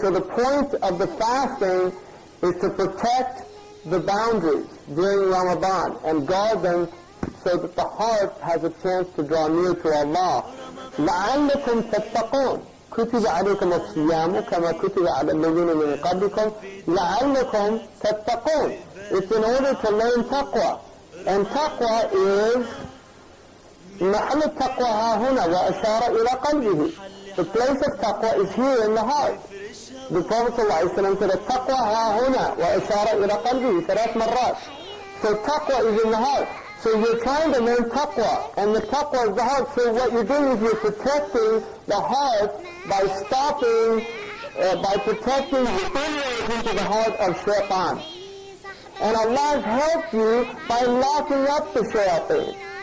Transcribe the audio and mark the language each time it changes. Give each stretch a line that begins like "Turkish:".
English: So the point of the fasting is to protect the boundaries during Ramadan and guard them so that the heart has a chance to draw near to Allah.
Arabic: لَعَلَّكُمْ تَتَّقُونَ كُتِبَ عَلَيْكُمُ الصِّيَامُ كَمَا كُتِبَ عَلَى الَّذِينَ مِنْ قَبْلِكُمْ لَعَلَّكُمْ تَتَّقُونَ.
English: It's in order to learn taqwa. And taqwa is
Arabic: محل التقوى ها هنا وأشار إلى قلبه.
English: The place of taqwa is here in the heart. The Prophet ﷺ said,
Arabic: التقوى ها هنا وأشار إلى قلبه 3 مرات.
English: So taqwa is in the heart. So you're trying to learn taqwa, and the taqwa is the heart. So what you're doing is you're protecting the heart by stopping, by protecting the inroads into the heart of shaitan. And Allah has helped you by locking up the shayateen.